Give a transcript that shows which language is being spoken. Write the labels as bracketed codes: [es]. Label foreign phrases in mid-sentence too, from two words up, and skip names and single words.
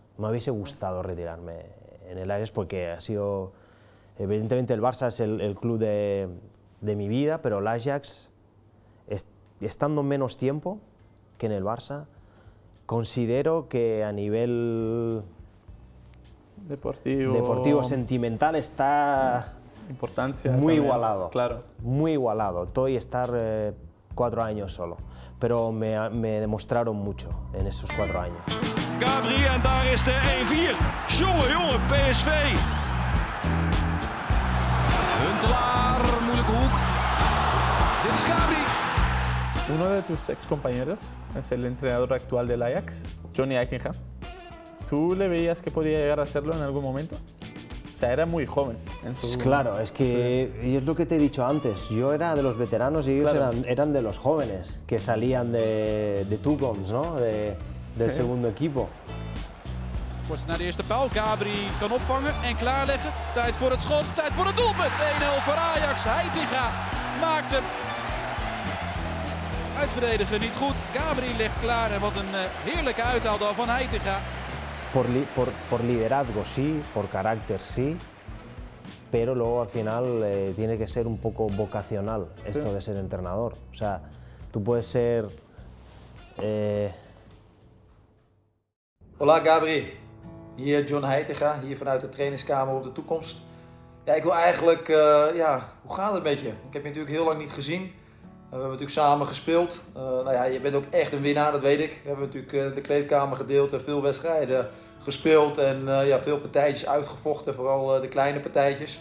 [es] Me hubiese gustado retirarme en el Ajax porque ha sido, evidentemente el Barça es el club de mi vida, pero el Ajax, estando menos tiempo que en el Barça, considero que a nivel deportivo sentimental está importancia muy también. Igualado. Claro. Muy igualado. Estoy estar 4 años solo, pero me demostraron mucho en esos 4 años. [nl] Gabri en daar is de 1-4. Jongen, PSV. Huntelaar, moeilijke hoek. Dit is Gabri. [es] Uno de tus ex compañeros es el entrenador actual del Ajax, Johnny Eitinga. ¿Tú le veías que podía llegar a serlo en algún momento? O sea, era muy joven. Claro, es que es lo que te he dicho antes. Yo era de los veteranos y ellos eran de los jóvenes que salían de toekomst, ¿no? Del segundo equipo. [nl] Wordt naar de eerste paal. Gabri kan opvangen en klaarleggen. Tijd voor het schot, tijd voor het doelpunt. 1-0 voor Ajax. Heitinga maakt hem. Uitverdedigen niet goed. Gabri legt klaar en wat een heerlijke uithaal dan van Heitinga. [es] Por liderazgo sí, por carácter sí, pero luego al final tiene que ser un poco vocacional esto de ser entrenador. O sea, tú puedes ser... Hola Gabri, [nl] hier John Heitinga, hier vanuit de trainingskamer op de toekomst. Ja, ik wil eigenlijk, hoe gaat het met je? Ik heb je natuurlijk heel lang niet gezien. We hebben natuurlijk samen gespeeld. Je bent ook echt een winnaar, dat weet ik. We hebben natuurlijk de kleedkamer gedeeld en veel wedstrijden gespeeld en veel partijtjes uitgevochten, vooral de kleine partijtjes.